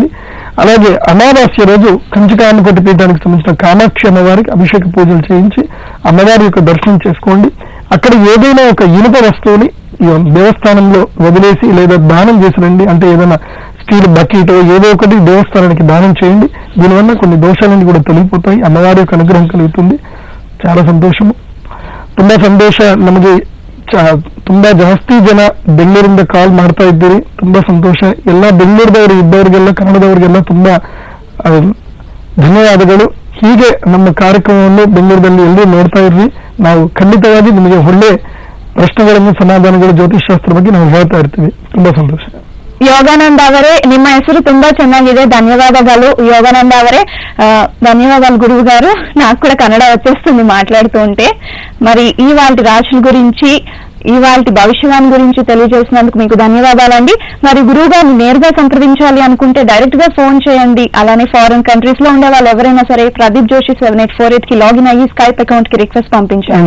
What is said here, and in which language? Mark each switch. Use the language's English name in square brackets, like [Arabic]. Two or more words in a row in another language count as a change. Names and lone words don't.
[Telugu] అలాగే అమావాస్య రోజు కంచికామకోటి పీఠానికి సంబంధించిన కామాక్షి అమ్మవారికి అభిషేక పూజలు చేయించి అమ్మవారి యొక్క దర్శనం చేసుకోండి. అక్కడ ఏదైనా ఒక ఇనుప వస్తువుని దేవస్థానంలో వదిలేసి లేదా దానం చేసిరండి. అంటే ఏదైనా స్టీల్ బకెట్ ఏదో ఒకటి దేవస్థానానికి దానం చేయండి. దీనివల్ల కొన్ని దోషాలన్నీ కూడా తొలగిపోతాయి. అమ్మవారి యొక్క అనుగ్రహం కలుగుతుంది. చాలా సంతోషము. [Kannada] ತುಂಬಾ ಸಂತೋಷ. ನಮಗೆ ತುಂಬಾ ಜಾಸ್ತಿ ಜನ ಬೆಂಗಳೂರಿಂದ ಕಾಲ್ ಮಾಡ್ತಾ ಇದ್ದೀರಿ. ತುಂಬಾ ಸಂತೋಷ. ಎಲ್ಲ ಬೆಂಗಳೂರದವರು ಇದ್ದವರಿಗೆಲ್ಲ ಕನ್ನಡದವರಿಗೆಲ್ಲ ತುಂಬಾ ಧನ್ಯವಾದಗಳು. ಹೀಗೆ ನಮ್ಮ ಕಾರ್ಯಕ್ರಮವನ್ನು ಬೆಂಗಳೂರಲ್ಲಿ ಎಲ್ಲರೂ ನೋಡ್ತಾ ಇರ್ರಿ. ನಾವು ಖಂಡಿತವಾಗಿ ನಿಮಗೆ ಒಳ್ಳೆ ಪ್ರಶ್ನೆಗಳನ್ನು ಸಮಾಧಾನಗಳು ಜ್ಯೋತಿಷಾಸ್ತ್ರ ಬಗ್ಗೆ ನಾವು ಹೇಳ್ತಾ ಇರ್ತೀವಿ. ತುಂಬಾ ಸಂತೋಷ. ಯೋಗಾನಂದ ಅವರೇ, ನಿಮ್ಮ ಹೆಸರು ತುಂಬಾ ಚೆನ್ನಾಗಿದೆ. ಧನ್ಯವಾದಗಳು ಯೋಗಾನಂದ ಅವರೇ. [Telugu] ధన్యవాదాలు గురువు గారు. నాకు కూడా కన్నడ వచ్చేస్తుంది మాట్లాడుతూ ఉంటే. మరి ఇవాల్టి రాశుల గురించి, ఇవాల్టి భవిష్యవాణి గురించి తెలియజేసినందుకు మీకు ధన్యవాదాలండి. మరి గురువు గారిని నేరుగా సంప్రదించాలి అనుకుంటే డైరెక్ట్ గా ఫోన్ చేయండి. అలానే [English] foreign countries [Telugu] లో ఉండే వాళ్ళు ఎవరైనా సరే ప్రదీప్ జోషి 7848 కి లాగిన్ అయ్యి [English] Skype account [Telugu] కి రిక్వెస్ట్ పంపించండి.